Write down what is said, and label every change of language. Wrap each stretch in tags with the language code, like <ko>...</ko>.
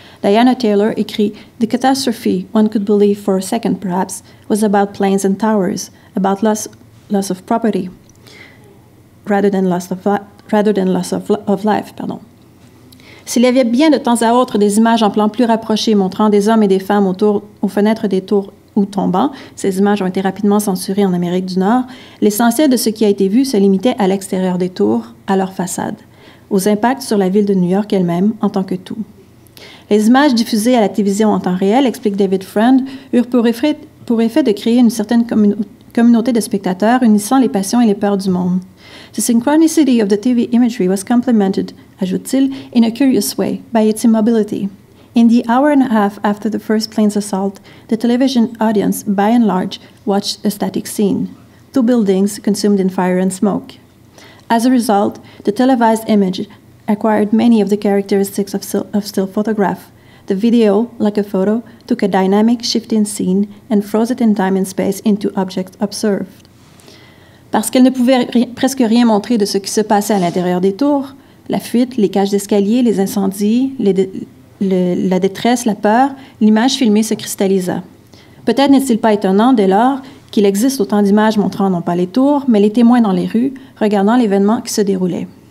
<fr>Diana Taylor écrit «</fr> <en>The catastrophe, one could believe for a second perhaps, was about planes and towers, about loss of property, rather than loss of life.</en> <fr>» S'il y avait bien de temps à autre des images en plan plus rapproché montrant des hommes et des femmes aux fenêtres des tours ou tombant, ces images ont été rapidement censurées en Amérique du Nord, l'essentiel de ce qui a été vu se limitait à l'extérieur des tours, à leur façade, aux impacts sur la ville de New York elle-même en tant que tout. Les images diffusées à la télévision en temps réel, explique David Friend, eurent pour effet de créer une certaine communauté de spectateurs unissant les passions et les peurs du monde.</fr> <en>The synchronicity of the TV imagery was complemented,</en> <fr>ajoute-t-il,</fr> <en>in a curious way, by its immobility. In the hour and a half after the first plane's assault, the television audience, by and large, watched a static scene. 2 buildings consumed in fire and smoke. As a result, the televised image acquired many of the characteristics of still photograph. The video, like a photo, took a dynamic, shifting scene and froze it in time and space into objects observed.</en> <fr>Parce qu'elle ne pouvait presque rien montrer de ce qui se passait à l'intérieur des tours, la fuite, les cages d'escalier, les incendies, la détresse, la peur, l'image filmée se cristallisa. Peut-être n'est-il pas étonnant, dès lors, qu'il existe autant d'images montrant non pas les tours, mais les témoins dans les rues, regardant l'événement qui se déroulait.</fr>